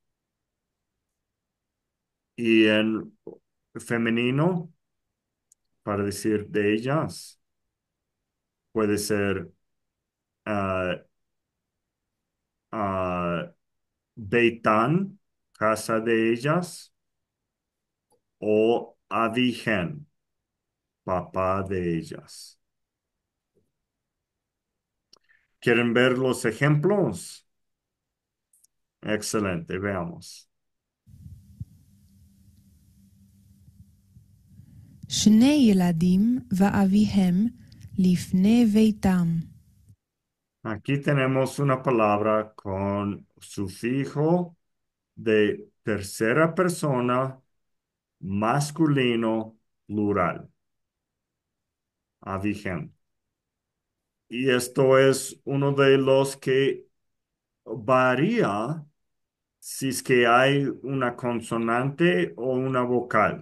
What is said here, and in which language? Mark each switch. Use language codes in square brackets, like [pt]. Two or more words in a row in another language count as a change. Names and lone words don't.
[es] Y en femenino, para decir de ellas, puede ser ah, ah, Beitán, casa de ellas, o Avihem, papá de ellas. ¿Quieren ver los ejemplos? Excelente, veamos. [he] שני ילדים ואביהם לפני ביתם. [es] Aquí tenemos una palabra con sufijo de tercera persona masculino plural. Avihem. Y esto es uno de los que varía si es que hay una consonante o una vocal.